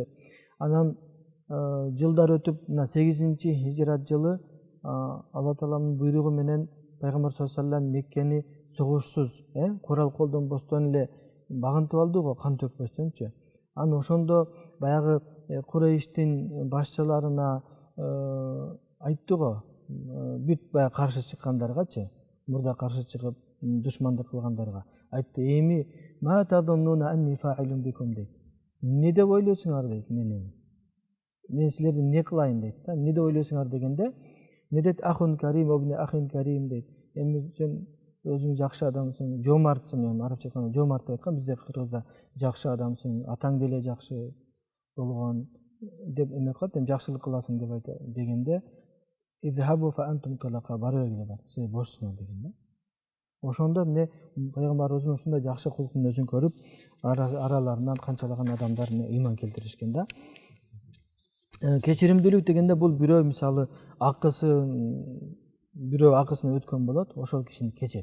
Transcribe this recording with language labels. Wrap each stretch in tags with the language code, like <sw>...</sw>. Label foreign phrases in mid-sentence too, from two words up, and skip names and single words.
<ky>Анан жылдар өтүп, мына 8-чи хижрат жылы Алла Тааланын буйругу менен Пайгамбар</ky> <ar>صلى الله عليه وسلم</ar> <ky>Меккени согушсуз, курал колдонбостон эле багынтып алды го, кан төкпөстөнчү. Аны ошондо баягы Курейштин башчыларына айтты го, бүт баягы каршы чыккандаргачы, мурда каршы чыгып душмандык кылгандарга айтты: "Эми</ky> <ar>ما تظنون أني فاعل بكم"</ar> <ky>дейт. "Не деп ойлойсуңар" дейт, мен силерди эмне кылайын дейт да. "Не деп ойлойсуңар" дегенде, не дейт?</ky> <ar>"أخ كريم وابن أخ كريم"</ar> <ky>дейт. Эми сен өзүң жакшы адамсың, жомартсың, эми арабча айтканда жомарт деп айткан, бизде кыргызда жакшы адамсың, атаң деле жакшы болгон деп эме кылат, эми жакшылык кыласың деп айта дегенде,</ky> <ar>"اذهبوا فأنتم الطلقاء",</ar> <ky>бара бергиле бар, силер бошсуңар деген да. Ошондо эмне Пайгамбарыбыздын ушундай жакшы кулк мүнөзүн көрүп, араларынан канчалаган адамдар ыйман келтиришкен да. Кечиримдүүлүк дегенде бул бирөө мисалы бирөө акысына өткөн болот, ошол кишини кечет.</ky>